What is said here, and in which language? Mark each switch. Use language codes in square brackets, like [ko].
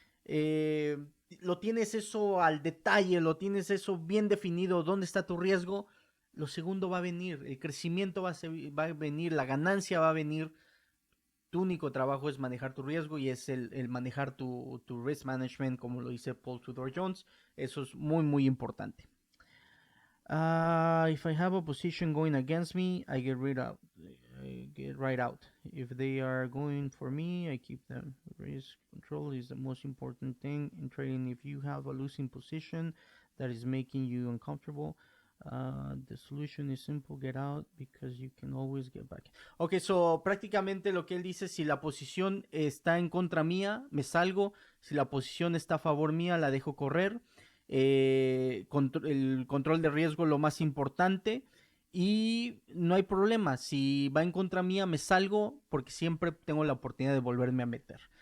[es] Eh, lo tienes eso al detalle, lo tienes eso bien definido, dónde está tu riesgo, lo segundo va a venir, el crecimiento va a venir, la ganancia va a venir. Tu único trabajo es manejar tu riesgo y es el manejar tu [en] risk management, [es] como lo dice Paul Tudor Jones. Eso es muy, muy importante. [en] If I have a position going against me, I get rid out. I get right out. If they are going for me, I keep them. Risk control is the most important thing in trading. If you have a losing position that is making you uncomfortable, the solution is simple, get out because you can always get back. [es] Ok, so prácticamente lo que él dice, si la posición está en contra mía, me salgo. Si la posición está a favor mía, la dejo correr. El control de riesgo lo más importante y no hay problema, si va en contra mía me salgo porque siempre tengo la oportunidad de volverme a meter.